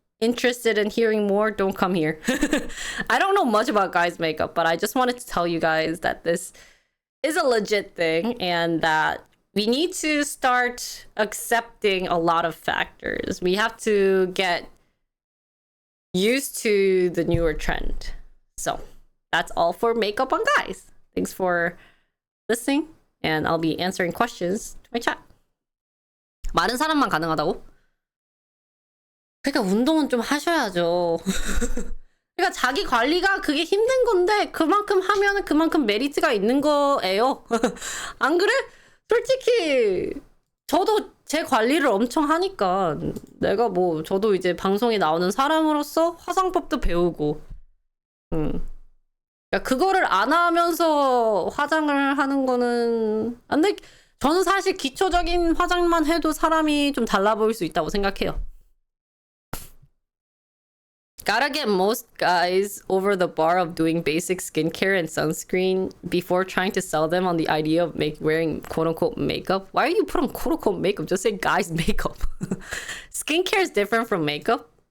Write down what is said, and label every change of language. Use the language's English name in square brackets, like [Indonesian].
[English] interested in hearing more, don't come here. I don't know much about guys' makeup, but I just wanted to tell you guys that this is a legit thing and that we need to start accepting a lot of factors. We have to get used to the newer trend. So that's all for makeup on guys. Thanks for listening, and I'll be answering questions to my chat. [Korean] 마른 사람만 가능하다고? 그러니까 운동은 좀 하셔야죠. 그러니까 자기 관리가 그게 힘든 건데 그만큼 하면은 그만큼 메리트가 있는 거예요. 안 그래? 솔직히 저도 제 관리를 엄청 하니까 내가 뭐 저도 이제 방송에 나오는 사람으로서 화장법도 배우고 그러니까 그거를 안 하면서 화장을 하는 거는 근데 저는 사실 기초적인 화장만 해도 사람이 좀 달라 보일 수 있다고 생각해요. [English] Gotta get most guys over the bar of doing basic skincare and sunscreen before trying to sell them on the idea of wearing quote-unquote makeup. Why are you putting quote-unquote makeup? Just say guys makeup. Skincare is different from makeup.